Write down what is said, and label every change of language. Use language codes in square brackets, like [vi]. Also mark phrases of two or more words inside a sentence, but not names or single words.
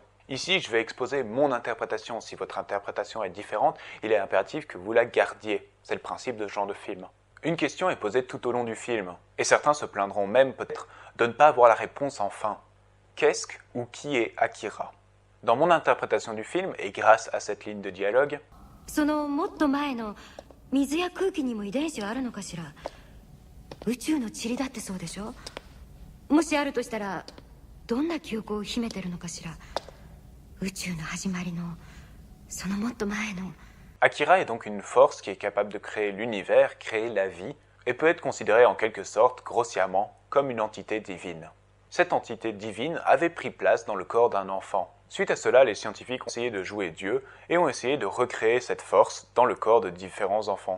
[fr] Ici, je vais exposer mon interprétation. Si votre interprétation est différente, il est impératif que vous la gardiez. C'est le principe de ce genre de film. Une question est posée tout au long du film, et certains se plaindront même peut-être de ne pas avoir la réponse en fin. Qu'est-ce ou qui est Akira ? Dans mon interprétation du film, et grâce à cette ligne de dialogue, [ja] そのもっと前の水や空気にも遺伝子はあるのかしら。宇宙の塵だってそうでしょ。もしあるとしたらどんな記憶を秘めてるのかしら。宇宙の始まりのそのもっと前の。 [fr] Akira est donc une force qui est capable de créer l'univers, créer la vie, et peut être considérée en quelque sorte, grossièrement, comme une entité divine. Cette entité divine avait pris place dans le corps d'un enfant. Suite à cela, les scientifiques ont essayé de jouer Dieu et ont essayé de recréer cette force dans le corps de différents enfants.